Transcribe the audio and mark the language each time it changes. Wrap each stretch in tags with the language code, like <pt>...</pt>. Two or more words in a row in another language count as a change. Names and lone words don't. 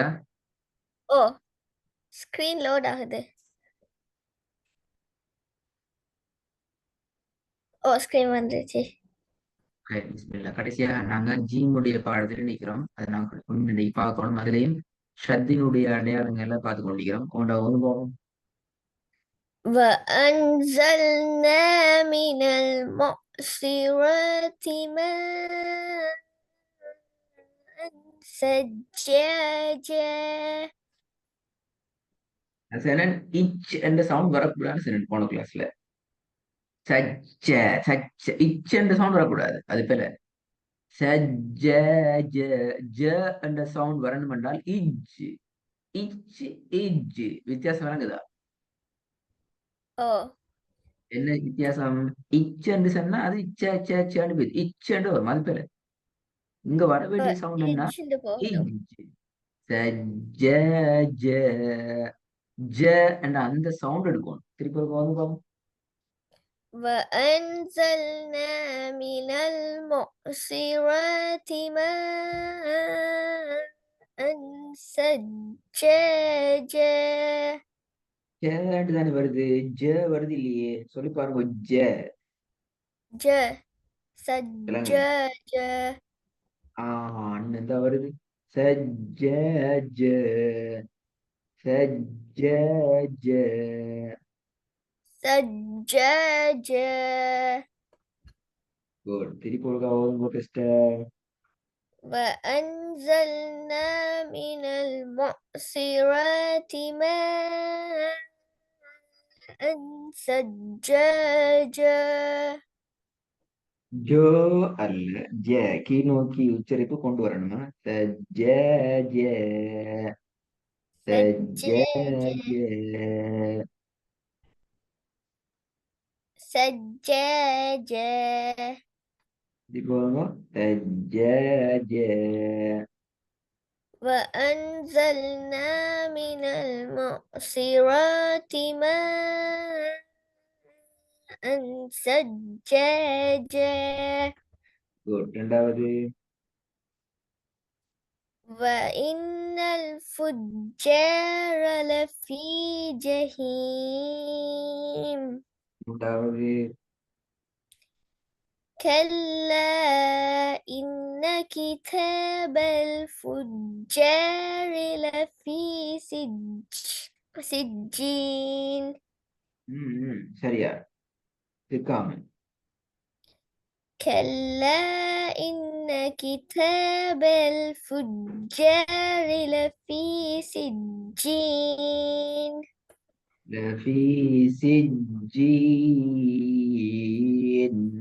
<ta>ஓ</ta> <en>screen load</en> <ta>ஆகுது. ஓ ஸ்கிரீன் வந்துருச்சு. பிஸ்மில்லா. கடைசியா நாங்க ஜீனுடைய பாடத்துல நிக்கிறோம். அதை நாங்க இன்னைக்கு பார்க்கணும். அதுலயும் ஷத்தினுடைய அடையாளங்களை பார்த்து கொண்டிருக்கிறோம். கொண்டா போகும்.</ta> <ar>وأنزلنا من المعصرات ماء ثجاجا.</ar> <ta>சரண் இச் என்ற சவுண்ட் வரக்கூடாது சரண் போன கிளாஸ்ல. சச்ச சச்ச இச் என்ற சவுண்ட் வரக்கூடாது. அது பேர சஜ்ஜ ஜ ஜ என்ற சவுண்ட் வரணும் என்றால் இஜ் இச் இஜ் வித்தியாசம் வழங்குதா? ஓ என்ன வித்தியாசம்? இச் என்று சொன்னா அது இச்ச இச்ச இச்சன்னு போயிடுது. இச் என்று வரும். அது பேர இங்க வர வேண்டிய சவுண்ட் என்ன? இஜ்ஜுண்டு போகணும். இஜ் சஜ்ஜ ஜ ஜ என்ற அந்த சவுண்ட் எடுக்கும். திருப்பி ஒரு பாருங்க.</ta> <ar>وأنزلنا من المعصرات ماء ثجاجا.</ar> <ta>ஜேன்னு தானே வருது. ஜ வருது இல்லையே. சொல்லி பாருங்க. ஜ</ta> <ar>ج</ar> <ta>விளங்குது.</ta> <ar>ثجاجا.</ar> <ta>அண்ணன் தான் வருது. சஜ்ஜ சஜ்ஜ</ta> <ar>ثجاجا.</ar> <ta>குட். திருப்பி ஒழுங்கா ஓதுங்க பெஸ்ட.</ta> <ar>وأنزلنا من المعصرات ماء ثجاجا.</ar> <ta>ஜோ அல்ல ஜ கீ நோக்கி உச்சரிப்பு கொண்டு வரணுமா? சஜ்ஜ சஜ்ஜ</ta> <ar>ثجاجا ثجاجا.</ar> <ta>திருப்பி ஓதுங்க. சஜ்ஜ</ta> <ar>وأنزلنا من المعصرات ماء ثجاجا.</ar> <ta>குட். ரெண்டாவது.</ta> <ar>وإن الفجار لفي جحيم.</ar> <ta>மூன்றாவது.</ta> <ar>كلا إن كتاب الفجار لفي سجين.</ar> <ta>சரியா இருக்காம.</ta> <ar>كلا إن كتاب الفجار لفي سجين. لفي سجين.</ar>